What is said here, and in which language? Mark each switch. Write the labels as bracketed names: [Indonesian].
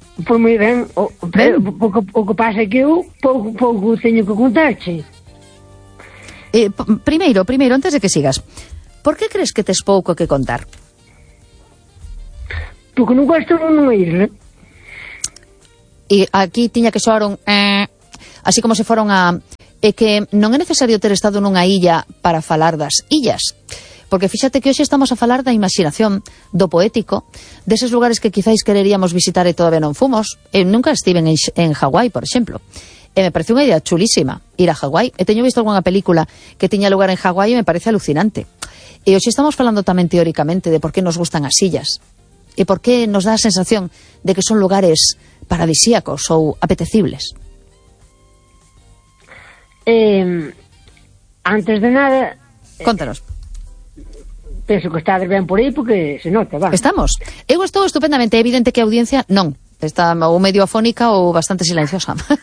[Spanish] Pues muy bien. Poco pasa que yo poco tengo que contarte. Primero, antes de que sigas, ¿por qué crees que te es poco que contar? Porque nunca estoy en una isla. [Galician] Y aquí tiña que soar un así como se foron a que non é necesario ter estado nunha illa para falar das illas. Porque fíxate que hoxe estamos a falar da imaginación, do poético, deses lugares que quizáis quereríamos visitar e todavía non fomos. Nunca estiven en Hawái, por exemplo. Me parece unha idea chulísima ir a Hawái. Teño visto algunha película que tiña lugar en Hawái e me parece alucinante. E hoxe estamos falando tamén teóricamente de por que nos gustan as illas. E por que nos dá a sensación de que son lugares paradisíacos ou apetecibles. Antes de nada, contanos. Penso que estás ben por aí porque se nota, va. Estamos. Eu estou estupendamente, é evidente que a audiencia non. Está ou medio afónica ou bastante silenciosa.